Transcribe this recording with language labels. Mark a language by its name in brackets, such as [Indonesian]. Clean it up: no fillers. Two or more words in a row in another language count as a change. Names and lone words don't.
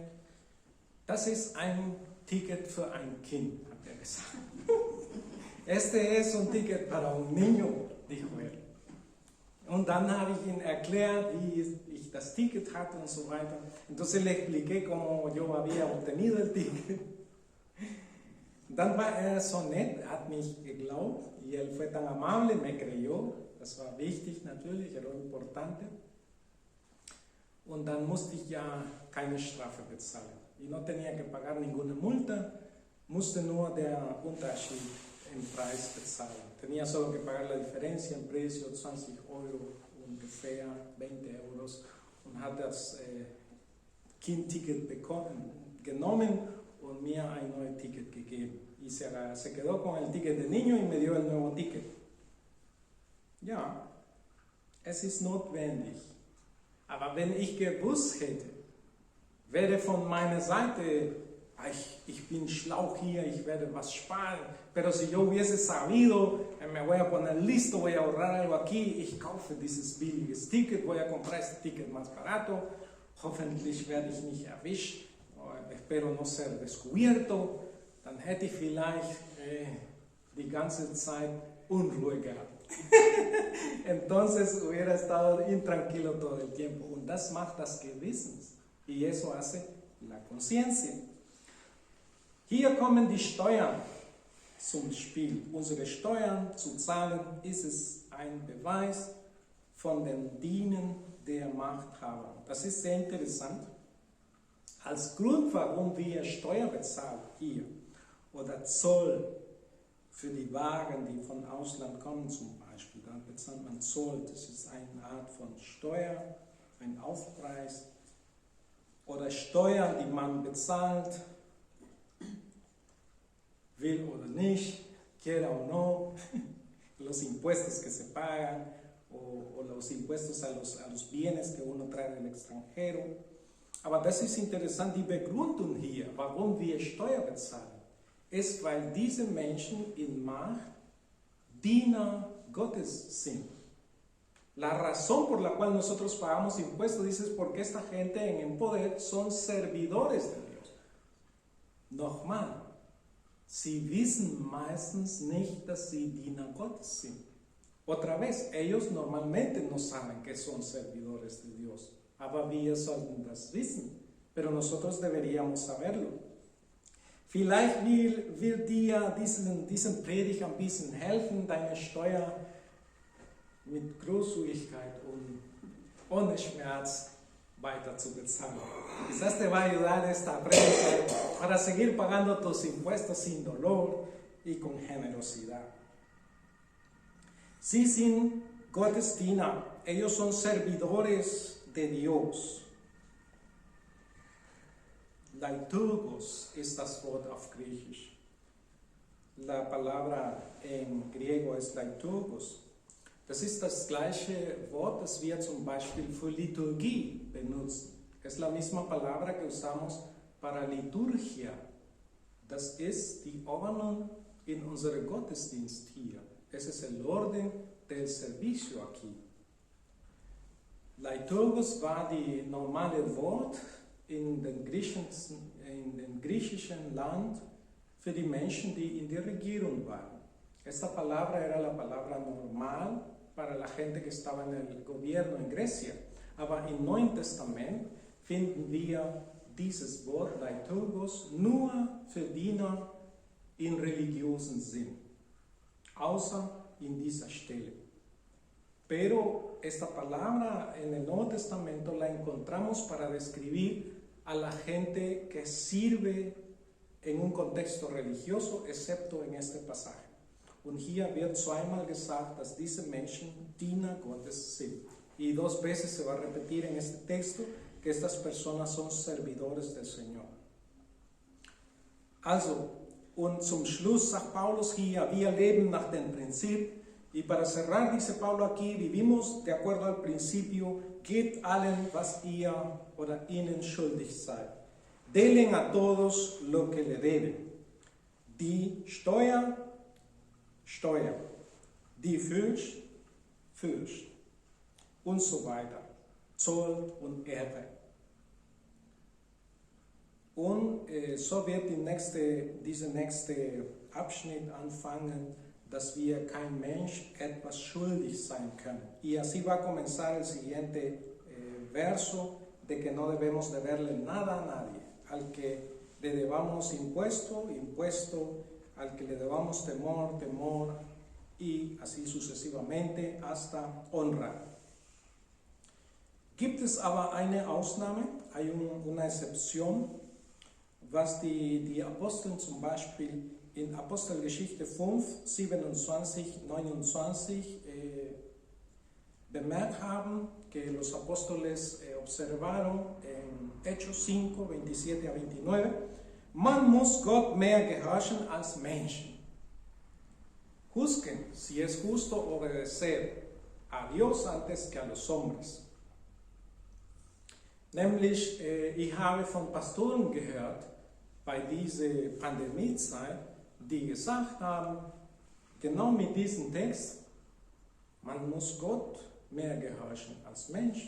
[German] Das ist ein Ticket für ein Kind, hat er gesagt. [Spanish] Este es un ticket para un niño, dijo él. [German] Und dann habe ich ihm erklärt, wie ich das Ticket hatte und so weiter. [Spanish] Entonces le expliqué cómo yo había obtenido el ticket. [German] Dann war er so nett, hat mich geglaubt [Spanish] y él fue tan amable, me creyó. [German] Das war wichtig natürlich, [Spanish] era importante. [German] Und dann musste ich ja keine Strafe bezahlen. [Spanish] Y no tenía que pagar ninguna multa, [German] musste nur der Unterschied im Preis bezahlen. [Spanish] Tenía solo que pagar la diferencia en precio, [German] 20 € ungefähr, 20 € und hat das Kind-Ticket genommen und mir ein neues Ticket gegeben. [Spanish] Y se quedó con el ticket de niño y me dio el nuevo ticket. [German] Ja, es ist notwendig. Aber wenn ich gewusst hätte, wäre von meiner Seite, ich bin schlau hier, ich werde was sparen, [Spanish] pero si yo hubiese sabido, me voy a poner listo, voy a ahorrar algo aquí, [German] ich kaufe dieses billiges Ticket, [Spanish] voy a comprar este ticket más barato, [German] hoffentlich werde ich nicht erwischt, [Spanish] espero no ser descubierto, [German] dann hätte ich vielleicht die ganze Zeit Unruhe gehabt. [Spanish] Entonces hubiera estado intranquilo todo el tiempo. [German] Und das macht das Gewissen. [Spanish] Y eso hace la conciencia. [German] Hier kommen die Steuern zum Spiel. Unsere Steuern zu zahlen, ist es ein Beweis von dem Dienen der Machthaber. Das ist sehr interessant. Als Grund, warum wir Steuer bezahlen hier oder Zoll für die Waren, die von Ausland kommen zum Beispiel, dann bezahlt man Zoll. Das ist eine Art von Steuer, ein Aufpreis. Oder Steuern, die man bezahlt, will oder nicht, [Spanish] quiera o no, los impuestos que se pagan o los impuestos a los bienes que uno trae del extranjero. [German] Aber das ist interessant, die Begründung hier, warum wir Steuer bezahlen, ist, weil diese Menschen in Macht Diener Gottes sind. [Spanish] La razón por la cual nosotros pagamos impuestos, dices, porque esta gente en el poder son servidores de Dios. [German] Nochmal, sie wissen meistens nicht, dass sie Diener Gottes sind. [Spanish] Otra vez, ellos normalmente no saben que son servidores de Dios, [German] aber wir sollten das wissen, [Spanish] pero nosotros deberíamos saberlo. [German] Vielleicht will dir diesen Predigt ein bisschen helfen, deine Steuer mit Großzügigkeit und ohne Schmerz weiter zu bezahlen. [Spanish] Quizás te va a ayudar esta prédica para seguir pagando tus impuestos sin dolor y con generosidad. [German] Sie sind Gottesdiener, [Spanish] ellos son servidores de Dios. [German] Liturgos ist das Wort auf Griechisch. [Spanish] La palabra en griego es liturgos. [German] Das ist das gleiche Wort, das wir zum Beispiel für Liturgie benutzen. [Spanish] Es la misma palabra que usamos para liturgia. [German] Das ist die Ordnung in unserem Gottesdienst hier. [Spanish] Es ist el orden del servicio aquí. [German] Liturgos war die normale Wort in den griechischen Land für die Menschen, die in der Regierung waren. [Spanish] Esta palabra era la palabra normal para la gente que estaba en el gobierno en Grecia. [German] Aber im Neuen Testament finden wir dieses Wort Liturgos nur für Diener in religiösen Sinn, außer in dieser Stelle. [Spanish] Pero esta palabra en el Nuevo Testamento la encontramos para describir a la gente que sirve en un contexto religioso, excepto en este pasaje. [German] Und hier wird zweimal gesagt, dass diese Menschen Diener Gottes sind. [Spanish] Y 2 veces se va a repetir en este texto que estas personas son servidores del Señor. [German] Also, und zum Schluss sagt Paulus hier, wir leben nach dem Prinzip. [Spanish] Y para cerrar, dice Pablo aquí, vivimos de acuerdo al principio, [German] gebt allen, was ihr oder ihnen schuldig seid. [Spanish] Denle a todos lo que le deben. [German] Die Steuer, Steuer. Die Fürst, Fürst. Und so weiter. Zoll und Ehre. Und so wird dieser nächste Abschnitt anfangen, dass wir kein Mensch etwas schuldig sein können. [Spanish] Y así va a comenzar el siguiente verso de que no debemos deberle nada a nadie. Al que le debamos impuesto, impuesto. Al que le debamos temor, temor. Y así sucesivamente hasta honra. [German] Gibt es aber eine Ausnahme, [Spanish] hay una excepción, [German] was die Apostel zum Beispiel in Apostelgeschichte 5, 27, 29 bemerkt haben, [Spanish] que los apóstoles observaron en Hechos 5, 27 a 29, [German] man muss Gott mehr gehorchen als Menschen. [Spanish] Juzguen si es justo obedecer a Dios antes que a los hombres. [German] Nämlich, ich habe von Pastoren gehört, bei dieser Pandemiezeit, die gesagt haben, genau mit diesem Text, man muss Gott mehr gehorchen als Menschen.